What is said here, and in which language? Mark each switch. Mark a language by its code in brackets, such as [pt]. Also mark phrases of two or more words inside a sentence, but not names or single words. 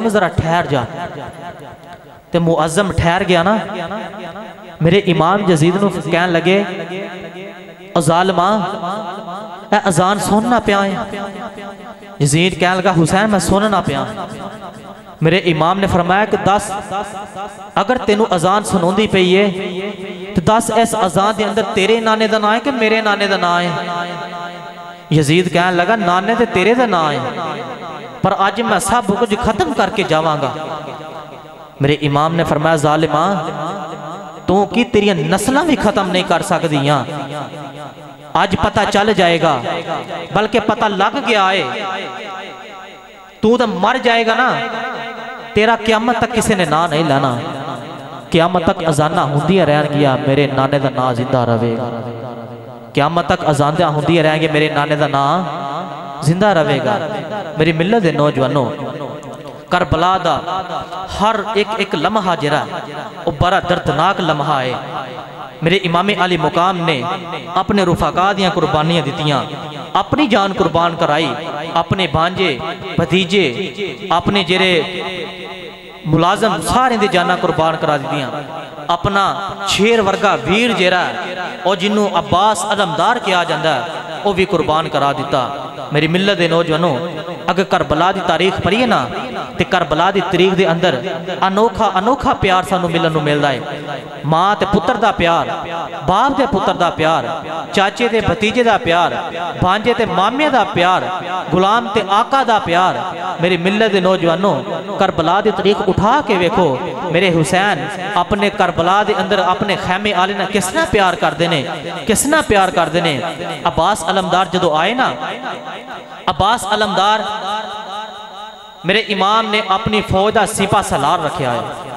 [pa] ذرا ٹھہر جا، تو مؤذن ٹھہر گیا نا، میرے امام یزید نو کہنے لگے او ظالمہ اے اذان سننا پیا ہے، یزید کہنے لگا حسین میں سننا پیا، میرے امام نے فرمایا کہ 10 اگر تینو اذان سنون دی پئی ہے تو 10 اس اذان دے اندر تیرے نانے دا نا ہے کہ میرے نانے دا نا ہے؟ یزید کہنے لگا نانے تے تیرے دا نا ہے، پر آج میں سب کچھ ختم کر کے جاواں گا۔ میرے امام نے فرمایا ظالمہ تو کی تیری نسلیں بھی ختم نہیں کر سکدیاں، آج پتہ چل جائے گا، بلکہ پتہ لگ گیا ہے، تو مر جائے گا نا، تیرا قیامت تک کسی نے نا نہیں لانا، قیامت تک اذانہ ہوندیاں رہن گیا میرے نانے دا نا زندہ رہے گا، قیامت تک اذانہ ہوندیاں رہن گے میرے نانے دا نا زندہ رہے گا۔ میری ملت دے نوجوانوں کربلا دا ہر ایک لمحہ جرا وہ بڑا دردناک لمحہ ہے، میرے امام علی مقام نے اپنے رفقا دیاں قربانیاں دیتیاں، اپنی جان قربان کرائی، اپنے بھانجے بھتیجے اپنے جرے ملازم سارے دے جانا قربان کرا دیتیاں، اپنا شیر ورگا ویر جیرا اور جنہوں عباس علمدار کیا جاندہ وہ بھی قربان کرا دیتا۔ میری ملت دے نوجوانوں اگر کربلا دی تاریخ پڑھیے نا تے کربلا دی تاریخ دے اندر انوکھا پیار سانو ملن نو ملدا ہے۔ ماں تے پتر دا پیار، باپ دے پتر دا پیار، چاچے تے بھتیجے دا پیار، بھانجے تے مامے دا پیار، غلام تے آقا دا پیار۔ میری ملت دے نوجوانوں، کربلا دی تاریخ اٹھا کے ویکھو، میرے حسین اپنے کربلا دے اندر اپنے خیمے آلے نہ کس نہ پیار کر دینے، کس نہ پیار کر دینے۔ عباس علمدار جدو آئے نا، عباس علمدار میرے امام نے اپنی فوج دا سپہ سالار رکھیا ہے۔